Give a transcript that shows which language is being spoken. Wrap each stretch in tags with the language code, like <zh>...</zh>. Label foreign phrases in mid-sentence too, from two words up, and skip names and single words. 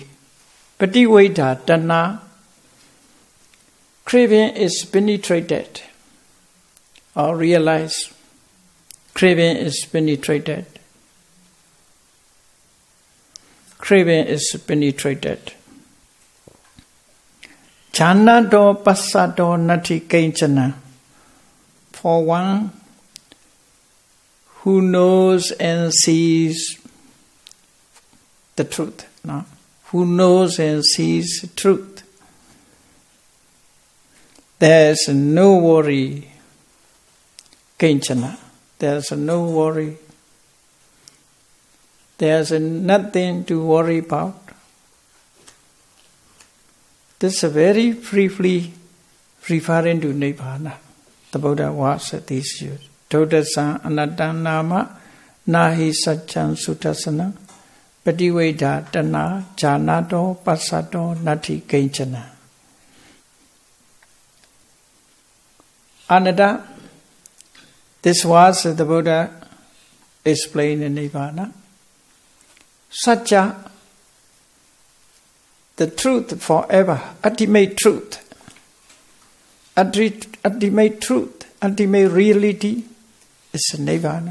<pi>Pativeda tanha,</pi> <en>craving is penetrated or realized. Craving is penetrated. Craving is penetrated.</en> <pi>Chanato passato nati kinchana.</pi> <en>For one who knows and sees the truth, no? Who knows and sees truth, there's no worry. Kinchana, there's no worry. There's nothing to worry about. This is very briefly referring to Nibbana. The Buddha was at these years.</en> <pi>Dodasa anatta nama nahi satcham sutasana pativeda tanha janato passato nati kinchana.</pi> <en>Anatta, this was the Buddha explained in Nibbana. Satya, the truth forever, ultimate truth, ultimate truth, ultimate reality is Nibbana.</en>